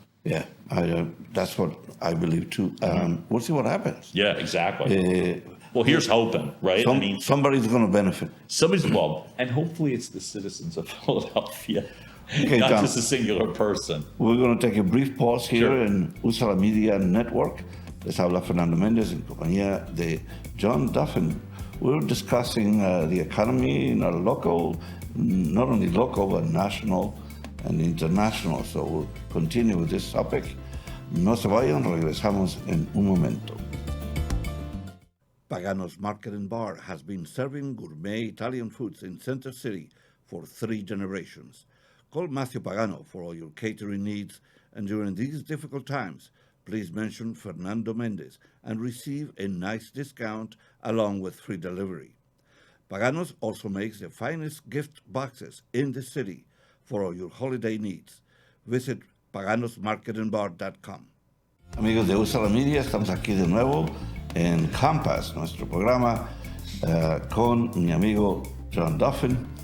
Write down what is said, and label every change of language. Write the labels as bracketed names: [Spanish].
[English] Yeah, that's what I believe too. We'll see what happens. Yeah, exactly. Well, here's hoping, right? Somebody's going to benefit. And hopefully it's the citizens of Philadelphia, Okay, not John, just a singular person. We're going to take a brief pause here in Usala Media Network. [Spanish] Les habla Fernando Mendez en compañía de John Duffin. [English] We're discussing the economy in our local, not only local, but national and international. So we'll continue with this topic. [Spanish] No se vayan, regresamos en un momento. [English] Pagano's Market and Bar has been serving gourmet Italian foods in Center City for 3 generations. Call Matthew Pagano for all your catering needs, and during these difficult times, please mention Fernando Mendez and receive a nice discount along with free delivery. Paganos also makes the finest gift boxes in the city for all your holiday needs. Visit paganosmarketandbar.com. [Spanish] Amigos de Usala Media, estamos aquí de nuevo en Compass, nuestro programa, con mi amigo John Duffin.